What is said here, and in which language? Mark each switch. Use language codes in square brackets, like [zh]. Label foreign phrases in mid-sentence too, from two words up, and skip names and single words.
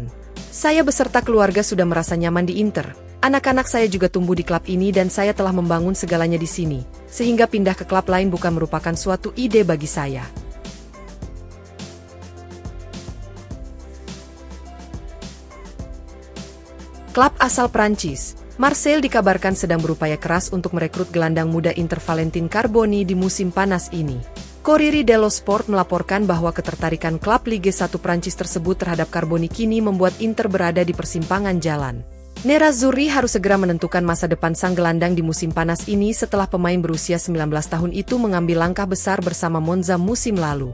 [id] "Saya beserta keluarga sudah merasa nyaman di Inter. Anak-anak saya juga tumbuh di klub ini dan saya telah membangun segalanya di sini, sehingga pindah ke klub lain bukan merupakan suatu ide bagi saya." Klub asal Prancis, Marseille dikabarkan sedang berupaya keras untuk merekrut gelandang muda Inter Valentin Carboni di musim panas ini. Corriere dello Sport melaporkan bahwa ketertarikan klub Ligue 1 Prancis tersebut terhadap Carboni kini membuat Inter berada di persimpangan jalan. Nerazzurri harus segera menentukan masa depan sang gelandang di musim panas ini setelah pemain berusia 19 tahun itu mengambil langkah besar bersama Monza musim lalu.